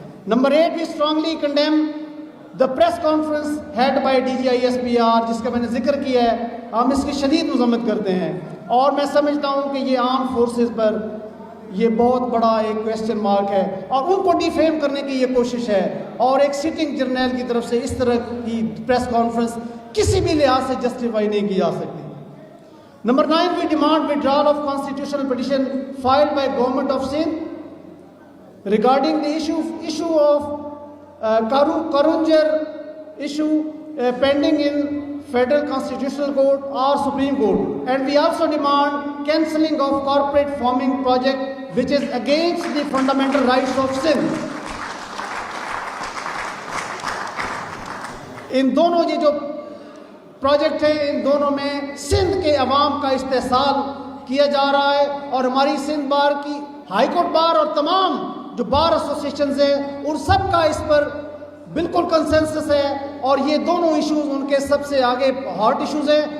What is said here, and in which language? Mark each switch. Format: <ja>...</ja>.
<ur>Number 8,</ur> <en>we strongly condemn the press conference held by</en> <ur>DGISPR, جس کا میں نے ذکر کیا ہے, ہم اس کی شدید مذمت کرتے ہیں. اور میں سمجھتا ہوں کہ یہ آرم فورسز پر یہ بہت بڑا ایک کویسچن مارک ہے اور ان کو ڈیفیم کرنے کی یہ کوشش ہے, اور ایک سٹنگ جرنیل کی طرف سے اس طرح کی پریس کانفرنس کسی بھی لحاظ سے جسٹیفائی نہیں کی جا سکتی.</ur> <en>Number 9, we demand withdrawal of constitutional petition filed by government of Sindh regarding the issue of Karunjar issue pending in Federal Constitutional Court or Supreme Court. And we also demand cancelling of corporate farming project which is against the fundamental rights of Sindh.</en> <ur>ان دونوں یہ جو project ہیں, ان دونوں میں سندھ کے عوام کا استحصال کیا جا رہا ہے, اور ہماری سندھ بار کی ہائی کورٹ بار اور تمام جو بار ایسوسیشنز ہیں ان سب کا اس پر بالکل کنسنسس ہے, اور یہ دونوں ایشوز ان کے سب سے آگے ہاٹ ایشوز ہیں.</ur>